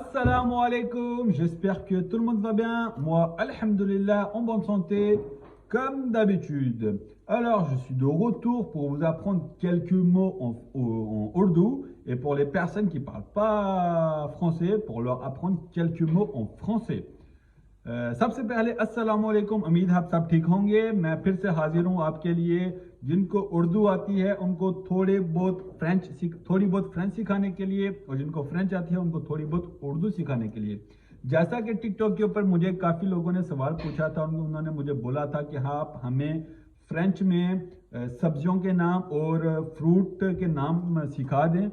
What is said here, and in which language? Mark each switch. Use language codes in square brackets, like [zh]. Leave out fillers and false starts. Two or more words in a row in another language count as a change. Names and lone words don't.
[ar] السلام عليكم, [fr] j'espère que tout le monde va bien. Moi, alhamdulillah, en bonne santé, comme d'habitude. Alors, je suis de retour pour vous apprendre quelques mots en ourdou et pour les personnes qui ne parlent pas français, pour leur apprendre quelques mots en français. [ur] سب سے پہلے [ar] السلام علیکم, [ur] امید ہے آپ سب ٹھیک ہوں گے. میں پھر سے حاضر ہوں آپ کے لیے۔ جن کو اردو آتی ہے ان کو تھوڑی بہت فرنچ سکھانے کے لیے، اور جن کو فرنچ آتی ہے ان کو تھوڑی بہت اردو سکھانے کے لیے. جیسا کہ ٹک ٹاک کے اوپر مجھے کافی لوگوں نے سوال پوچھا تھا، انہوں نے مجھے بولا تھا کہ ہاں آپ ہمیں فرنچ میں سبزیوں کے نام اور فروٹ کے نام سکھا دیں.